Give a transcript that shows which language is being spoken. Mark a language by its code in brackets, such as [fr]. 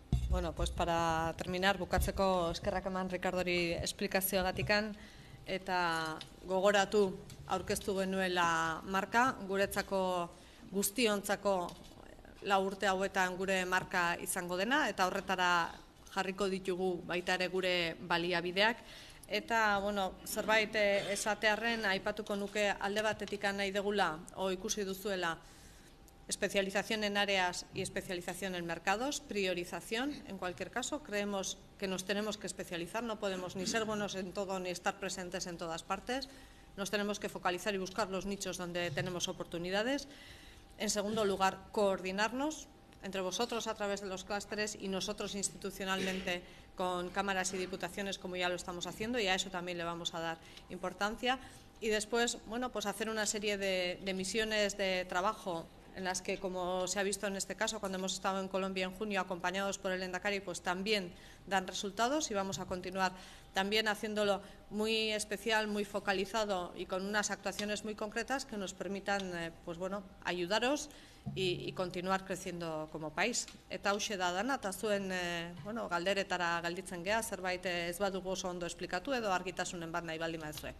[es] Bueno, pues para terminar, [eu] bukatzeko eskerrak eman Ricardori esplikazioagatikan eta gogoratu aurkeztu genuela marka, guretzako guztiontzako 4 urte hauetan gure marka izango dena eta horretara jarriko ditugu baita ere gure baliabideak. Eta, bueno, zerbait esatearren aipatuko nuke alde batetik nahi degula, o ikusi duzuela, [es] especialización en áreas y especialización en mercados, priorización en cualquier caso. Creemos que nos tenemos que especializar, no podemos ni ser buenos en todo ni estar presentes en todas partes. Nos tenemos que focalizar y buscar los nichos donde tenemos oportunidades. En segundo lugar, coordinarnos entre vosotros a través de los clústeres y nosotros institucionalmente con cámaras y diputaciones, como ya lo estamos haciendo, y a eso también le vamos a dar importancia. Y después, bueno, pues hacer una serie de misiones de trabajo en las que, como se ha visto en este caso, cuando hemos estado en Colombia en junio, acompañados por el Lehendakari, pues también dan resultados y vamos a continuar también haciéndolo muy especial, muy focalizado y con unas actuaciones muy concretas que nos permitan, pues bueno, ayudaros y continuar creciendo como país. [eu] Eta hauxe da dana, eta zuen bueno, galderetara galditzen gea, zerbait ez badugu oso ondo esplikatu edo argitasunen bat nahi baldin baduzue.